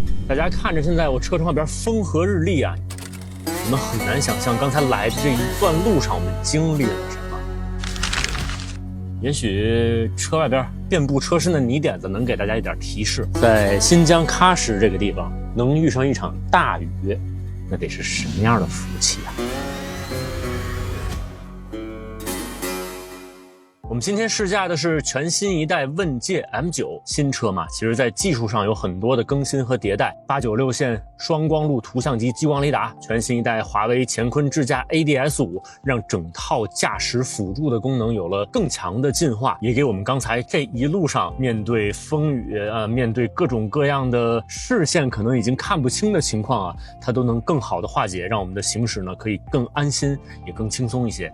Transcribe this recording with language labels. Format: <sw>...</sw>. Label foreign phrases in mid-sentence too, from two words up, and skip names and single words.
<zh>大家看着现在我车窗外边风和日丽啊，你们很难想象刚才来的这一段路上我们经历了什么。也許车外邊遍布車身的泥點子能給大家一點提示，在新疆喀什這個地方能遇上一場大雨，那得是什麼樣的福氣啊！我們今天試駕的是全新一代問界 M9 新車嘛，其實在技術上有很多的更新和迭代，896線雙光路圖像機激光雷達，全新一代華為乾坤智駕 ADS5，讓整套駕駛輔助的功能有了更強的進化，也給我們剛才這一路上面對風雨面對各種各樣的視線可能已經看不清的情況啊，它都能更好的化解，讓我們的行駛呢可以更安心，也更輕鬆一些。</zh>